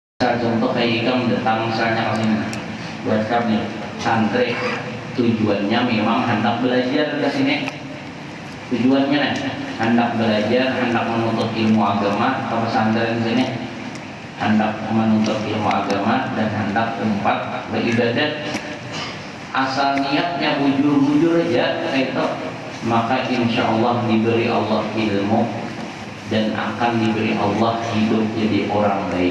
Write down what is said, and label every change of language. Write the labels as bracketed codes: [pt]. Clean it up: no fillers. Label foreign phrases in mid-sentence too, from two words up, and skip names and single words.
[id] misal contoh kayak kamu datang misalnya ke sini buat kami santri, tujuannya memang hendak belajar ke sini, tujuannya hendak belajar, hendak menuntut ilmu agama ke pesantren sini, hendak menuntut ilmu agama dan hendak tempat beribadat. Asal niatnya bujur-bujur aja itu, maka [ar] إن شاء الله [id] diberi Allah ilmu dan akan diberi Allah hidup jadi orang baik.